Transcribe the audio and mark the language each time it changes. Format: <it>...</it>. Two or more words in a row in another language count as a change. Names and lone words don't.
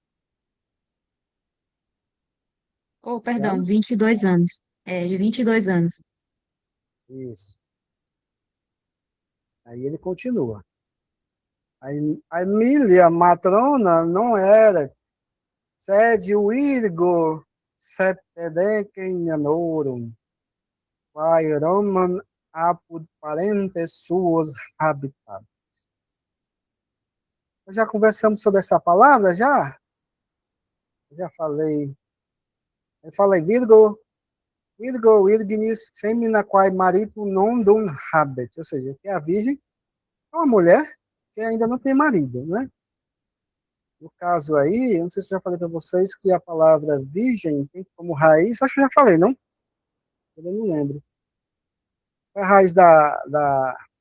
<pt>Oh, perdão, Anos? 22 anos. De 22 anos. Isso. Aí ele continua. A Emília matrona não era,</pt> <la>sed virgo septedecem annorum, quae Roman apud parentes suos habitat.</la> <pt>Já conversamos sobre essa palavra, já? Já falei. Eu falei</pt> <la>Virgo virginis femina quae marito non dum habet.</la> <pt>Ou seja, que a virgem é uma mulher que ainda não tem marido, né? No caso aí, eu não sei se eu já falei para vocês que a palavra virgem tem como raiz, acho que eu já falei, não? Eu não lembro. Qual é a raiz da</pt>